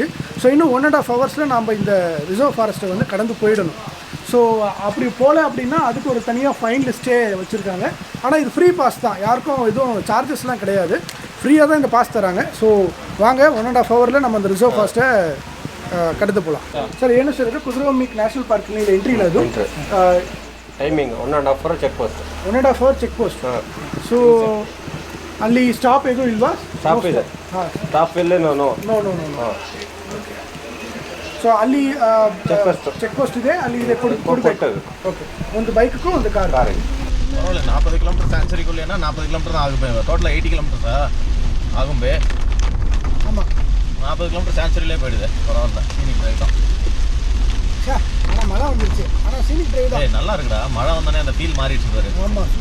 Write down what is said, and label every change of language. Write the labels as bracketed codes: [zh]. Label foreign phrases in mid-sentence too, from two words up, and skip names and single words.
[ta] ஸோ இன்னும் 1.5 ஹவர்ஸில் நம்ம இந்த [en] reserve forest [ta] வந்து கடந்து போயிடணும். ஸோ அப்படி போகல அப்படின்னா அதுக்கு ஒரு தனியாக [en] fine list [ta] வச்சுருக்காங்க. ஆனால் இது [en] free pass [ta] தான், யாருக்கும் எதுவும் சார்ஜஸ்லாம் கிடையாது, ஃப்ரீயாக தான் இந்த பாஸ் தராங்க. ஸோ வாங்க, 1.5 ஹவரில் நம்ம அந்த [en] reserve forest [ta] கடந்து போகலாம். [kn] சார் ಏನು ಸರ್ ಇದು ಕುದ್ರೆಮುಖ್ ನ್ಯಾಷನಲ್ ಪಾರ್ಕ್ ಇಲ್ಲಿ ಎಂಟ್ರಿ ಇಲ್ಲ ಅದು [en] timing 1.5 hour check post 1.5 hour check post. [kn] ಸೊ ಅಲ್ಲಿ ಸ್ಟಾಪ್ ಇದು ಇಲ್ವಾ? ಸ್ಟಾಪ್ ಇದೆ. ಸ್ಟಾಪ್ ಇಲ್ಲ. [en] no no no no no. [kn] ಸೊ ಅಲ್ಲಿ [en] check post [kn] ಇದೆ, ಅಲ್ಲಿ ಇದೆ ಕೊಡಬೇಕು. ಓಕೆ, ಒಂದು ಬೈಕ್ಗೂ ಒಂದು ಕಾರಿಗೆ. [ta] பரவாயில்ல, 40 கிலோமீட்டர் சான்சரிக்குள்ளேனா 40 கிலோமீட்டர் தான் ஆகும். டோட்டலாக 80 கிலோமீட்டர்ஸா ஆகும். ஆமாம், 40 கிலோமீட்டர் சான்சரியிலே போயிடுது. பரவாயில்ல, [en] scenic drive [ta] தான். ஆனால் மழை வந்துருச்சு. ஆனால் [en] scenic drive [ta] தான் நல்லா இருக்குடா. மழை வந்தோடனே அந்த ஃபீல் மாறிடுச்சு பாரு.